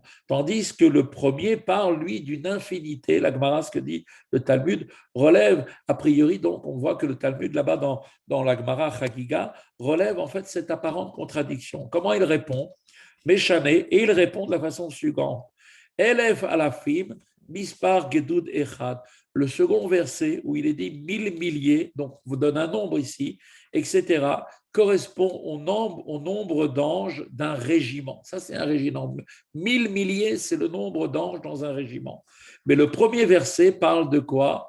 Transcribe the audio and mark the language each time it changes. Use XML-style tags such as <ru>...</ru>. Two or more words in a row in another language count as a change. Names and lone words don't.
<fr>Tandis que le premier parle, lui, d'une infinité. La Gemara, ce que dit le Talmud, relève, a priori, donc on voit que le Talmud, là-bas, dans la Gemara Chagiga, relève en fait cette apparente contradiction. Comment il répond? Méchané, et il répond de la façon suivante.</fr> <he>אלף אלפים, מספר גדוד אחד.</he> <fr>Le second verset, où il est dit 1000 milliers, donc vous donne un nombre ici, etc., correspond au nombre d'anges d'un régiment. Ça, c'est un régiment. 1000 milliers, c'est le nombre d'anges dans un régiment. Mais le premier verset parle de quoi?</fr>